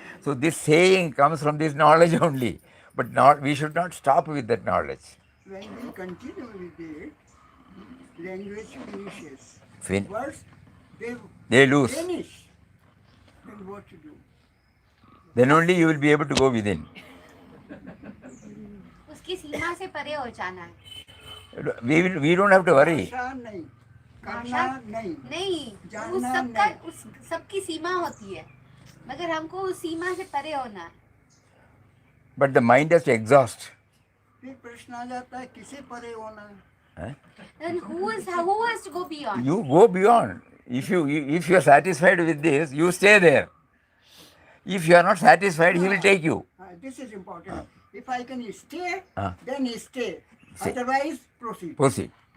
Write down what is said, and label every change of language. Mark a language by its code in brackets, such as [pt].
[en] So this saying comes from this knowledge only, but not, we should not stop with that knowledge. When we continue with it, language finishes. Fin- Words, They lose. vanish. Then what to do? Then only you will be able to go within. [hi] उसकी सीमा से परे हो जाना है. [en] We don't have to worry. [hi] भाषा नहीं, करना नहीं, नहीं, उस जानना सबका नहीं. उस सबकी सीमा होती है, मगर हमको उस सीमा से परे होना है. [en] But the mind has to exhaust. [hi] फिर प्रश्न आ जाता है किसे परे होना है? [en] Then who has to go beyond? You go beyond. If you are satisfied with this, you stay there. If you are not satisfied, he will take you. This is important. If I can stay, Ah. then stay. Stay. Otherwise, proceed. Proceed.